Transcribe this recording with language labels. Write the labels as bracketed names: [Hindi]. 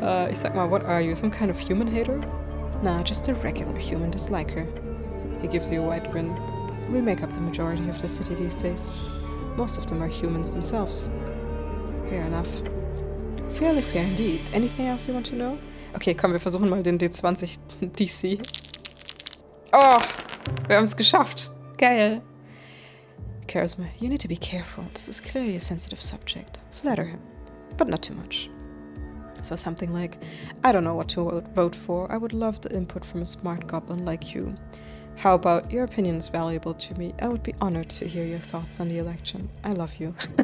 [German] Ich sag mal, [English] what are you, some kind of human hater? Nah, just a regular human disliker. He gives you a wide grin. We make up the majority of the city these days. Most of them are humans themselves. Fair enough. Fairly fair indeed. Anything else you want to know? [German] Okay, komm, wir versuchen mal den D20 DC. Oh, wir haben es geschafft. Geil. [English] Charisma, you need to be careful. This is clearly a sensitive subject. Flatter him, but not too much. So something like, I don't know what to vote for. I would love the input from a smart goblin like you. How about, your opinion is valuable to me. I would be honored to hear your thoughts on the election. I love you.